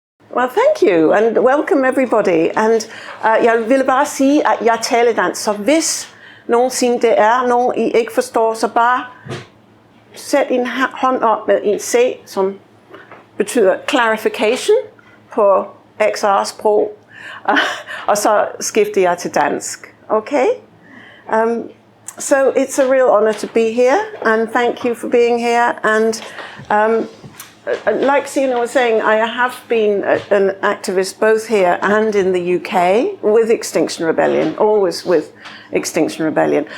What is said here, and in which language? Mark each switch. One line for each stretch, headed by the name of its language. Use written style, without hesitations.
English: Well, thank you, and welcome everybody.
Danish: And jeg ville bare sige, at jeg taler dansk, så hvis nogensinde det er nogen, I ikke forstår, så bare sæt en hånd op med en C, som betyder clarification på XR-sprog, og så skifter jeg til dansk. Okay?
English: So it's a real honor to be here, and thank you for being here. And like Sina was saying, I have been an activist both here and in the UK with Extinction Rebellion, always with Extinction Rebellion.